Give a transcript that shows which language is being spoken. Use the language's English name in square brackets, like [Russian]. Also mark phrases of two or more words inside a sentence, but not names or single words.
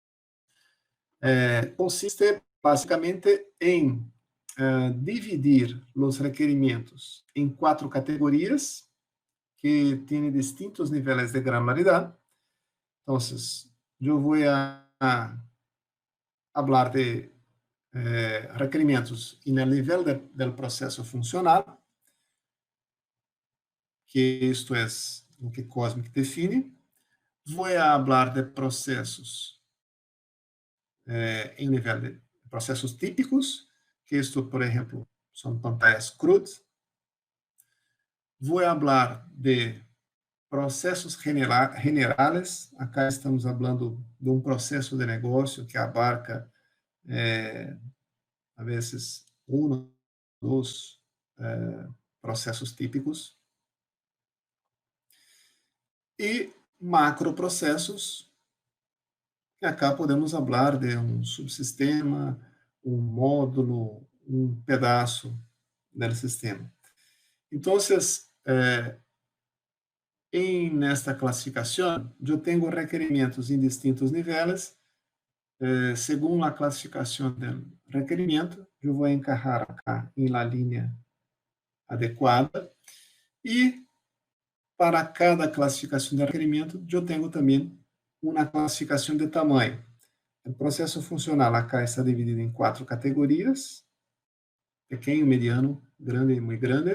[Portuguese] Consiste basicamente em dividir os requerimentos em 4 categorias que têm distintos níveis de granularidade. Então, eu vou falar [Spanish] de requerimientos en el nivel del proceso funcional, que esto es lo que Cosmic define. Voy a hablar de procesos [Portuguese] em nível de processos típicos, [Spanish] que esto, [Portuguese] por exemplo, são pantallas CRUD. Vou falar de processos generales. Acá estamos falando de um processo de negócio que abarca, a vezes, um, dois processos típicos. E macroprocessos, que acá podemos falar de um subsistema, um módulo, um pedaço do sistema. Então, nesta classificação, eu tenho requerimentos em distintos níveis. Según a classificação do requerimento, eu vou encajar acá em la linha adequada. E para cada classificação de requerimento, eu tenho também uma classificação de tamanho. O processo funcional acá está dividido em 4 categorias: pequeno, mediano, grande e muito grande.